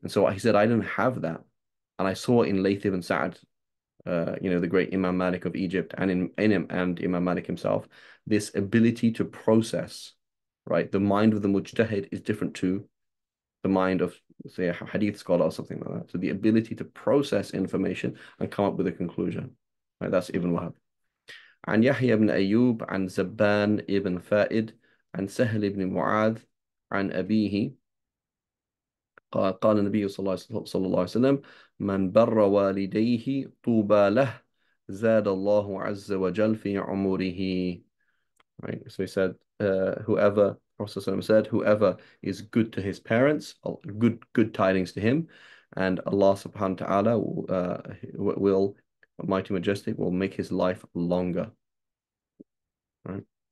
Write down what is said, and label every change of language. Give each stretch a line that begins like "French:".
English: And so he said, I didn't have that. And I saw in Layth ibn Sa'ad, the great Imam Malik of Egypt, and in him and Imam Malik himself, this ability to process, right? The mind of the mujtahid is different to the mind of, say, a hadith scholar or something like that. So the ability to process information and come up with a conclusion, right? That's Ibn Wahab.
Arabic: عن يحيى بن أيوب عن زبان ibn فائد عن سهل ibn معاذ عن أبيه قال النبي صلى الله عليه وسلم من بر والديه طوبى له زاد الله عز وجل في عمره.
English: Right, so he said, whoever, Prophet said, whoever is good to his parents, good tidings to him, and Allah subhanahu wa ta'ala will Almighty Majestic will make his life longer. Right.